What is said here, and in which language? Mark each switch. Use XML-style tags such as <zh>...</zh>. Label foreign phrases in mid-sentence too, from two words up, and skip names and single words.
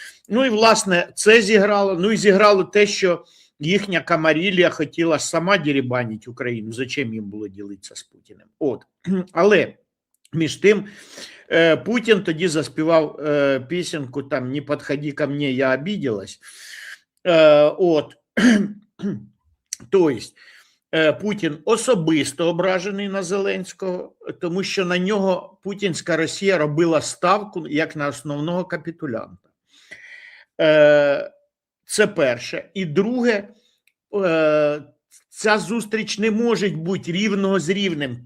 <uk>Ну і, власне, це зіграло. Ну і зіграло те, що їхня камарилья хотіла сама дерибанити Україну. Зачем їм було ділитися з Путіним? От. Але між тим Путін тоді заспівав пісеньку там «Не підходи</uk> <ru>ко мне, я обиделась».</ru> <uk>От. Тобто Путін особисто ображений на Зеленського, тому що на нього путінська Росія робила ставку як на основного капітулянта. Це перше. І друге, ця зустріч не може бути рівного з рівнем.</uk>